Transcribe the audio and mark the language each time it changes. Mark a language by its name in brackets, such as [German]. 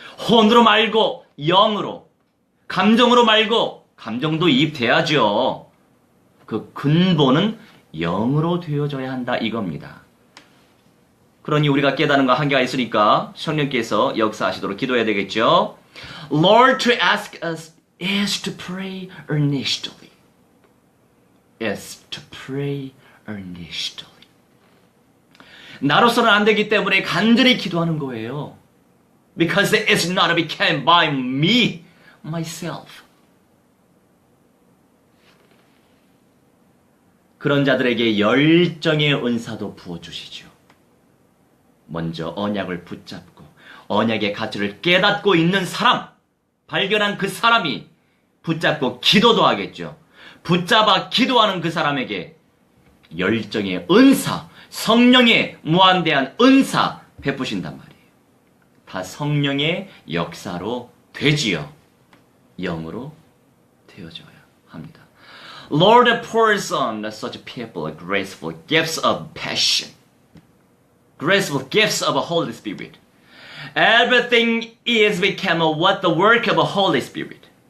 [Korean] 혼으로 말고, 영으로. 감정으로 말고, 감정도 이입돼야죠. 그 근본은 영으로 되어져야 한다 이겁니다. 그러니 우리가 깨닫는 거 한계가 있으니까 성령께서 역사하시도록 기도해야 되겠죠. [English] Lord, to ask us is to pray earnestly. Is to pray earnestly. [Korean] 나로서는 안 되기 때문에 간절히 기도하는 거예요. [English] Because it is not become by me, myself. [Korean] 그런 자들에게 열정의 은사도 부어주시죠. 먼저 언약을 붙잡고 언약의 가치를 깨닫고 있는 사람, 발견한 그 사람이 붙잡고 기도도 하겠죠. 붙잡아 기도하는 그 사람에게 열정의 은사, 성령의 무한대한 은사 베푸신단 말이에요. 다 성령의 역사로 되지요. 영으로 되어져야 합니다. [English] Lord pours on such people graceful gifts of passion. Graceful gifts of a Holy Spirit. Everything is become what the work of a Holy Spirit.